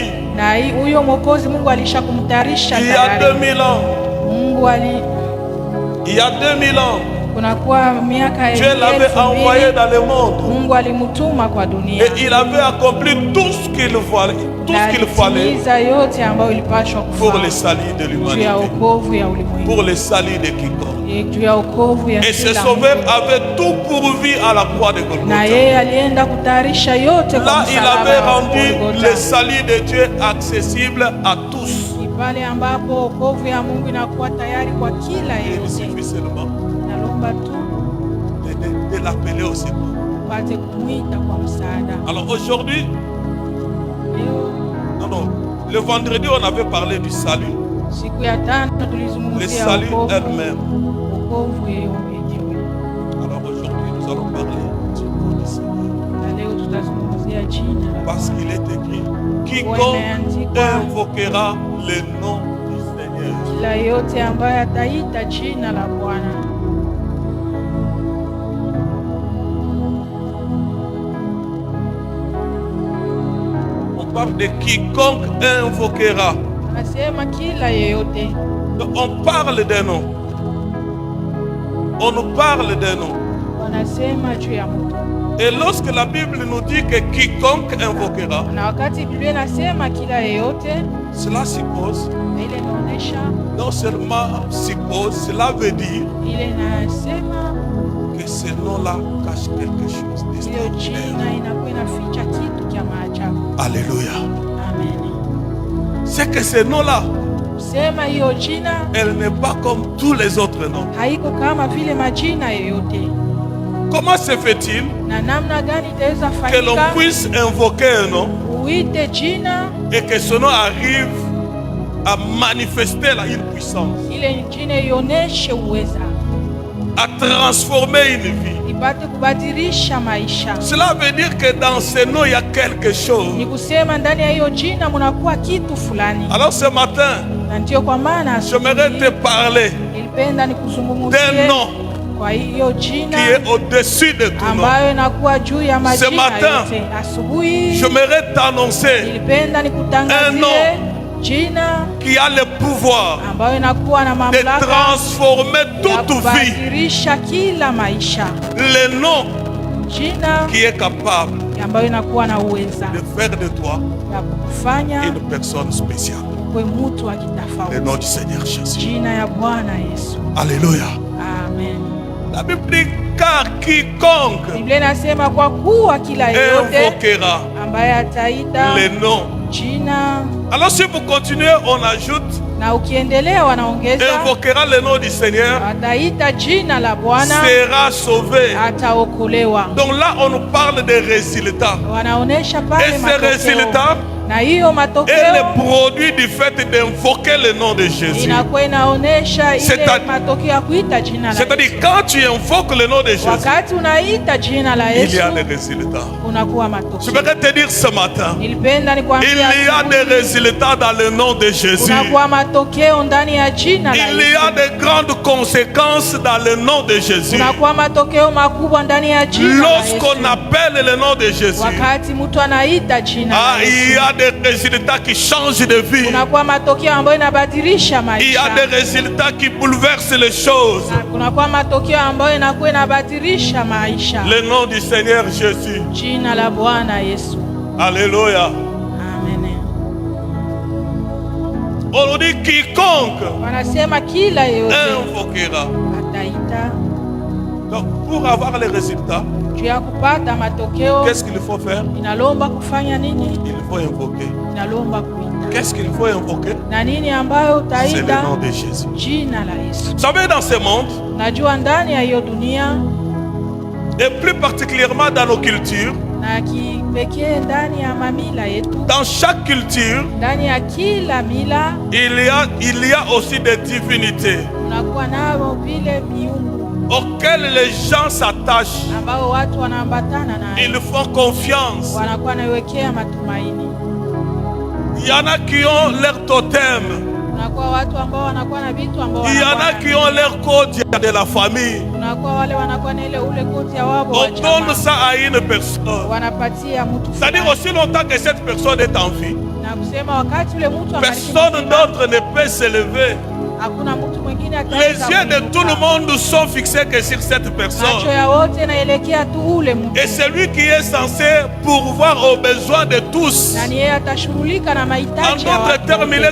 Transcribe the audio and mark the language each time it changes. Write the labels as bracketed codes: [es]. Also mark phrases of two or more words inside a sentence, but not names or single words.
[fr] Il y a 2000 ans. Il y a 2000 ans. Dieu l'avait envoyé dans le monde. Et il avait accompli tout ce qu'il fallait [sw] yote ambayo ilipaswa [fr] pour [sw] kufanya [fr] le salut de [sw] juu ya [fr] l'humanité, [sw] wokovu ya ulimwengu, [fr] pour le salut de quiconque. [sw] juu ya wokovu ya [fr] Et ce [sw] kila [fr] sauveur [sw] mtu. [fr] avait tout pourvu à la croix de [sw] Na Golgotha. yeye alienda kutayarisha yote kwa [fr] Là, il [sw] msalaba [fr] avait [sw] wa [fr] rendu Golgotha. le salut de Dieu accessible à tous. [sw] Ni pale ambapo wokovu ya Mungu inakuwa tayari kwa kila [fr] Il [sw] yeyote. [fr] suffit seulement [sw] Nalomba tu [fr] de l'appeler au secours. [sw] upate kumwita kwa msaada. [fr] Alors aujourd'hui, [sw] Leo [fr] non, le vendredi, on avait parlé du salut, [sw] siku ya tano [fr] le [sw] tulizungumzia [fr] salut [sw] wokovu [fr] elle-même. [sw] yenyewe, [fr] Alors aujourd'hui, nous allons parler du nom du Seigneur. [sw] na leo tutazungumzia jina la [fr] Parce qu'il est écrit, quiconque invoquera le nom du Seigneur. [sw] kila yote ambaye ataita jina la Bwana. [fr] On parle de quiconque invoquera. [sw] Anasema kila yeyote. [fr] Donc on parle des noms. On nous parle des noms. [sw] Wanasema juu ya mtu. [fr] Et lorsque la Bible nous dit que quiconque invoquera, [sw] Na wakati Biblia inasema kila yeyote, [fr] cela suppose, [sw] na ile inaonyesha, [fr] non seulement suppose, cela veut dire [sw] ile inasema [fr] que ce nom-là cache quelque chose [sw] hiyo [fr] d'extraordinaire. [sw] jina inakuwa inaficha kitu cha maajabu. [fr] Alléluia. [sw] Amen. [fr] C'est que ce nom-là, [sw] Sema hiyo jina [fr] elle n'est pas comme tous les autres noms. [sw] haiko kama vile majina yoyote. [fr] Comment se fait-il [sw] Na namna gani itaweza [fr] que l'on [sw] fanyika [fr] puisse invoquer un nom [sw] uite jina [fr] et que ce nom arrive à manifester là une puissance, [sw] ile jina ioneshe uweza, [fr] à transformer une vie? [sw] ipate kubadilisha maisha? [fr] Cela veut dire que dans ce nom, il y a quelque chose. [sw] Ni kusema ndani ya hiyo jina munakuwa kitu fulani. [fr] Alors ce matin, [sw] Na ndio kwa maana [fr] j'aimerais te parler [sw] nilipenda [fr] d'un [sw] nikuzungumzie [fr] nom [sw] kwa hiyo [fr] qui [sw] jina [fr] est au-dessus de tout nom. [sw] ambayo inakuwa juu ya majina [fr] matin, [sw] yote. Asubuhi [fr] J'aimerais t'annoncer [sw] nilipenda [fr] Un [sw] nikutangazie [fr] nom [sw] jina [fr] qui a le pouvoir [sw] ambayo inakuwa na [fr] de [sw] mamlaka [fr] transformer [sw] ya [fr] toute vie. [sw] kubadilisha kila maisha. [fr] Le nom [sw] Jina [fr] qui est capable [sw] ambayo inakuwa na uweza [fr] de faire de toi [sw] ya kufanya [fr] une personne spéciale. [sw] uwe mtu wa [fr] Le nom [sw] kitofauti. [fr] du Seigneur Jésus. [sw] Jina ya Bwana Yesu. [fr] Alléluia. [sw] Amen. [fr] La Bible dit car quiconque [sw] Biblia inasema kwa kuwa kila yeyote [fr] invoquera [sw] ambaye ataita [fr] le nom. [sw] jina, [fr] Alors si vous continuez, on ajoute [sw] na ukiendelea wanaongeza [fr] invoquera le nom du Seigneur, [sw] ataita jina la Bwana [fr] sera sauvé. [sw] ataokolewa. [fr] Donc là, on nous parle des résultats. [sw] Wanaonesha [fr] Et [sw] pale [fr] ces [sw] matokeo, [fr] résultats [sw] na hiyo [fr] est [sw] matokeo [fr] le produit du fait d'invoquer le nom de Jésus. [sw] inakuwa inaonesha ile [fr] C'est-à- [sw] matokeo ya kuita jina la [fr] C'est-à-dire, [sw] Yesu. [fr] quand tu invoques le nom de Jésus, [sw] Wakati unaita jina la [fr] il y [sw] Yesu [fr] a des résultats. [sw] unakuwa [fr] Je [sw] matokeo. [fr] voudrais te dire ce matin, [sw] Nilipenda [fr] il [sw] nikwambia [fr] y a [sw] asubuhi, [fr] des résultats dans le nom de Jésus. [sw] kunakuwa matokeo ndani ya jina la [fr] Il y [sw] Yesu. [fr] a de grandes conséquences dans le nom de Jésus. [sw] Kunakuwa matokeo makubwa ndani ya jina la [fr] Lorsqu'on [sw] Yesu. [fr] appelle le nom de Jésus, [sw] Wakati mtu anaita jina la [fr] il y [sw] Yesu, [fr] a des résultats qui changent de vie. [sw] kunakuwa matokeo ambayo inabadilisha [fr] Il y a [sw] maisha. [fr] des résultats qui bouleversent les choses. [sw] Na kunakuwa matokeo ambayo inakuwa inabadilisha maisha. [fr] Le nom du Seigneur Jésus. [sw] Jina la Bwana Yesu. [fr] Alléluia. [sw] Amen. [fr] On nous dit quiconque [sw] Wanasema kila yeyote [fr] invoquera. [sw] ataita. [fr] Donc pour avoir les résultats, [sw] Juu ya kupata matokeo [fr] qu'est-ce qu'il faut faire? [sw] inalomba kufanya nini? [fr] Il faut invoquer. [sw] Inalomba kuita. [fr] Qu'est-ce qu'il faut invoquer? [sw] Na nini ambayo [fr] C'est le [sw] utaita? [fr] nom de Jésus. [sw] Jina la Yesu. [fr] Vous savez, dans ce monde, [sw] Najua ndani ya hiyo dunia [fr] et plus particulièrement dans nos cultures, [sw] na kipekee ndani ya mamila yetu, [fr] dans chaque culture, [sw] ndani ya kila mila [fr] il y a aussi des divinités [sw] unakuwa nao vile miungu [fr] auxquelles les gens s'attachent. [sw] ambao watu wanaambatana nayo, [fr] Ils font confiance. [sw] wanakuwa naiwekea matumaini. [fr] Il y en a qui ont leur totem. [sw] Kunakuwa watu ambao wanakuwa na vitu ambao [fr] Il y en a qui ont leur code de la famille. [sw] kunakuwa wale wanakuwa na ile ule koti ya wabo wa [fr] On donne [sw] jamaa, [fr] ça à une personne. [sw] wanapatia mtu [fr] C'est-à-dire [sw] fulani. [fr] aussi longtemps que cette personne est en vie, [sw] Na Na kusema wakati ule mtu [fr] personne d'autre ne peut s'élever. [sw] hakuna mtu mwingine [fr] Les [sw] ataweza [fr] yeux de [sw] kuinuka. [fr] tout le monde sont fixés que sur cette personne. [sw] Macho ya wote naelekea tu ule mtu. [fr] Et c'est lui qui est censé pourvoir aux besoins de tous. [sw] Na ni yeye atashughulika na [fr] En [sw] mahitaji ya [fr] d'autres [sw] watu [fr] termes, il